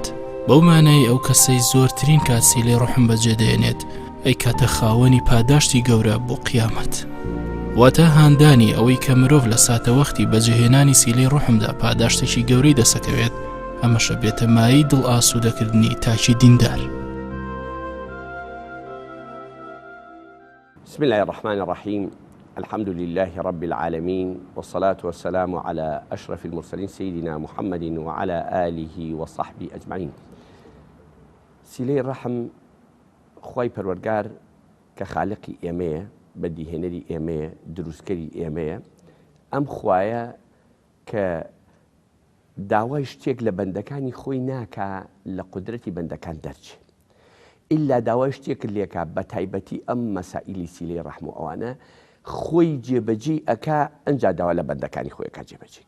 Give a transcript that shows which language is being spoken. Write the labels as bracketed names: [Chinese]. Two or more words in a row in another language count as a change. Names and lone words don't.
[Central Kurdish] بەو مانای ئەو کەسەی زۆرترین کات سیلەی ڕحم بەجێدێنێت ئەی کاتە خاوەنی پاداشتی گەورە بۆ قیامەت. واتە هاندانی ئەوەی کە مرۆڤ لە ساتە وەختی بەجێهێنانی سیلەی ڕحمدا پاداشتێکی گەورەی دەسەکەوێت، ئەمەشە بێتە مایی دڵ ئاسوودەکردنی تاکی دیندار. [Arabic] بسم الله الرحمن الرحيم. الحمد لله رب العالمين، والصلاة والسلام على أشرف المرسلين سيدنا محمد وعلى آله وصحبه أجمعين. [Central Kurdish] سیلەی ڕحم خوای پەروەردگار کە خالقی ئێمەیە، بەدیهێنەری ئێمەیە، دروستکەری ئێمەیە، ئەم خوایە کە داوای شتێک لە بەندەکانی خۆی ناکا لە قودرەتی بەندەکان دەرچێ، ئیلا داوای شتێک لێکا بە تایبەتی ئەم مەسائیلی سیلەی ڕحم و ئەوانە خۆی جێبەجێ ئەکا، ئەنجا داوا لە بەندەکانی خۆیەکە جێبەجێکە.